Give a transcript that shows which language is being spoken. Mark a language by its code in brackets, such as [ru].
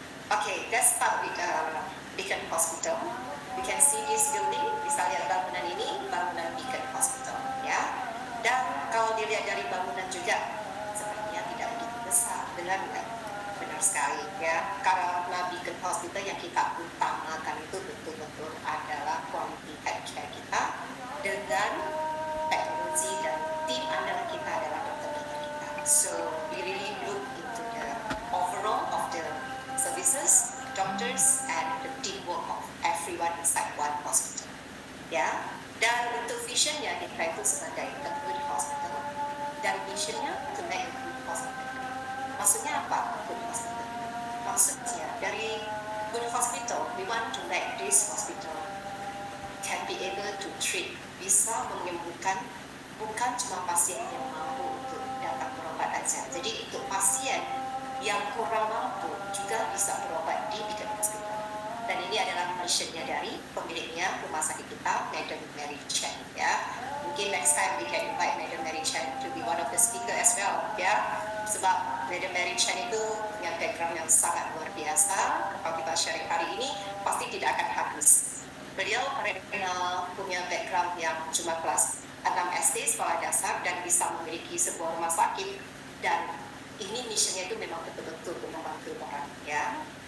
[en] Okay, let's start with Beacon Hospital. You can see this building, [id] bisa lihat bangunan ini, bangunan Beacon Hospital, ya. Dan kalau dilihat dari bangunan juga, sepertinya tidak begitu besar, benar nggak? Benar sekali, ya. Karena Beacon Hospital yang kita utamakan itu betul-betul adalah quality healthcare kita dengan teknologi dan tim andalan kita adalah dokter-dokter kita. [en] So we really look into the overall of the services, doctors, and the teamwork of everyone inside one hospital. [id] Ya, dan untuk visionnya kita itu sebagai [en] a good hospital, [id] dan missionnya [en] to make a good hospital. [id] Maksudnya apa? Good hospital. Maksudnya dari good hospital, [en] we want to make this hospital can be able to treat, [id] bisa menyembuhkan bukan cuma pasien yang mampu untuk datang berobat aja. Jadi untuk pasien yang kurang mampu juga bisa berobat di Beacon Hospital. Dan ini adalah missionnya dari pemiliknya rumah sakit kita, Madam Mary Chen ya. Mungkin [en] next time we can invite Madam Mary Chen to be one of the speaker as well ya. [id] Sebab Madam Mary Chen itu punya background yang sangat luar biasa. Kalau kita sharing hari ini pasti tidak akan habis. Beliau karena punya background yang cuma kelas 6 SD sekolah dasar dan bisa memiliki sebuah rumah sakit, dan ini missionnya itu memang betul-betul membantu orang ya.